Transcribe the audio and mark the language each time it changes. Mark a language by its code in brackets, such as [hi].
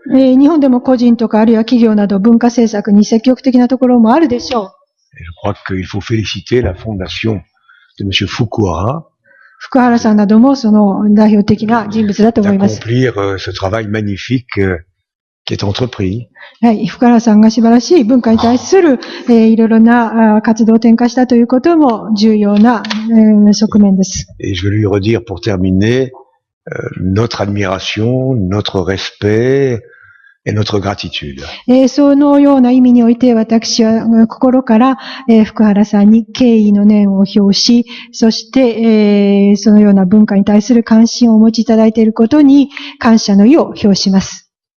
[ja] 日本でも個人とかあるいは企業など文化政策に積極的なところもあるでしょう。 [fr] Et je crois qu'il faut féliciter la fondation de M. Fukuhara [ja] 福原さんなどもその代表的な人物だと思います。 [fr] d'accomplir ce travail magnifique qui est entrepris. [ja] はい、福原さんが素晴らしい文化に対する、いろいろな活動を展開したということも重要な、側面です。 [fr] Et je veux lui redire pour terminer notre admiration, notre respect et notre gratitude. [ja] そのような意味において私は心から、福原さんに敬意の念を表し、そして、そのような文化に対する関心をお持ちいただいていることに感謝の意を表します。